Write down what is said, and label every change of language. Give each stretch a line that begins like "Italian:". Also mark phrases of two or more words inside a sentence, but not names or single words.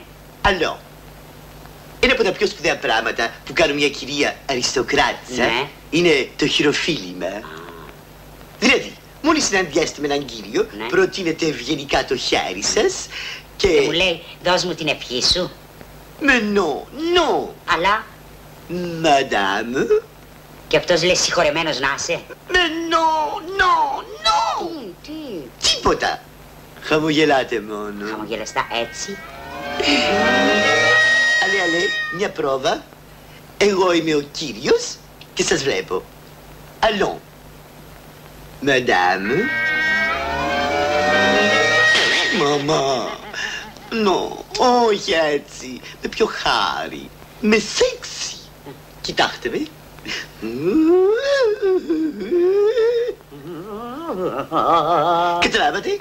Greek: Alors, ένα από τα πιο σπουδαία πράγματα που κάνουν μια κυρία αριστοκράτησα είναι το χειροφύλημα. Δηλαδή, μόλις συναντιάστε με έναν κύριο, προτείνετε ευγενικά το χέρι σας και... Μου λέει, δώσ' μου την ευχή σου.
French: Mais non.
Greek: Αλλά...
French: Madame.
Greek: Και αυτός λέει συγχωρεμένος να είσαι.
French: Mais non.
Greek: Τι. Τίποτα. Χαμογελάτε μόνο. Χαμογελαστά έτσι. Αλέ, μια πρόβα. Εγώ είμαι ο κύριος και σας βλέπω.
French: Allons. Madame.
Greek: Μαμά. Όχι έτσι. Με πιο χάρη. Με σεξι. Κοιτάξτε με. Καταλάβατε?